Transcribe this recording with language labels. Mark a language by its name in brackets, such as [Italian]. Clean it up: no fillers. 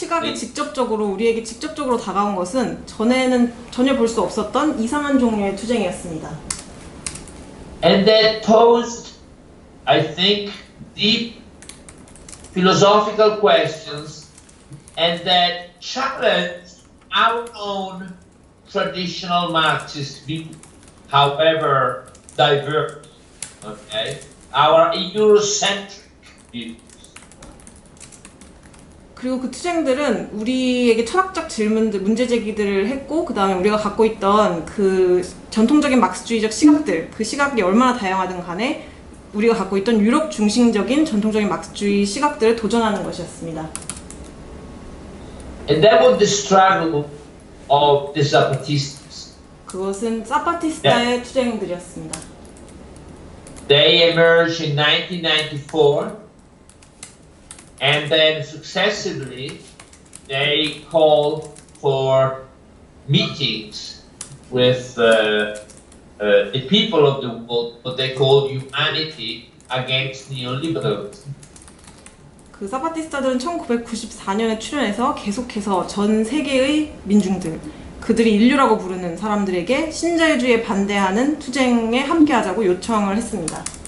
[Korean] 시각에 우리에게 직접적으로 다가온 것은 전에는 전혀 볼 수 없었던 이상한 종류의 투쟁이었습니다. [English] And that posed, I think, deep philosophical questions, and that challenged our own traditional Marxist view, however diverse, okay, our Eurocentric views. [Korean] 그리고 그 투쟁들은 우리에게 철학적 질문들, 문제 제기들을 했고, 그 다음에 우리가 갖고 있던 그 전통적인 막스주의적 시각들, 그 시각이 얼마나 다양하든 간에 우리가 갖고 있던 유럽 중심적인 전통적인 막스주의 시각들을 도전하는 것이었습니다. [English] And that was the struggle of the Zapatistas. [Korean] 그것은 사파티스타의 투쟁들이었습니다. [English] They emerged in 1994 and then successively they called for meetings with the people of the world, what they call humanity, against neoliberalism. [Korean] 그 사파티스타들은 1994년에 출연해서 계속해서 전 세계의 민중들, 그들이 인류라고 부르는 사람들에게 신자유주의에 반대하는 투쟁에 함께하자고 요청을 했습니다.